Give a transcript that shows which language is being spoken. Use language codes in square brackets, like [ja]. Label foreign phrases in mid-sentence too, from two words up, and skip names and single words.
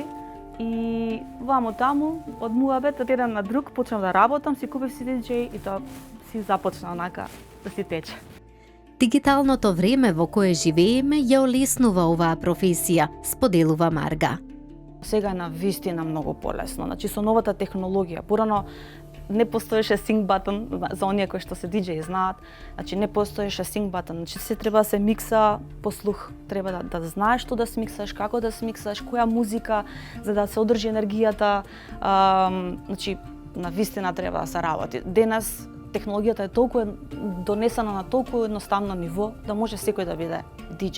[mk] И вамо таму, од муабет, од еден на друг, почнав да работам, си купив си диџеј и тоа си започна онака да си тече. Дигиталното време во кое живееме ја олеснува оваа професија, споделува Марга. Сега е на вистина многу полесно. Значи со новата технологија, порано не постоеше [en] sync button [mk] за оние кои што се диџеи знаат. Значи не постоеше [en] sync button, [mk] значи се треба да се микса по слух, треба да знаеш што да смиксаш, како да смиксаш, која музика за да се одржи енергијата. Значи на вистина треба да се работи. Денес технологијата е толку донесена на толку едноставно ниво да може секој да биде диџеј.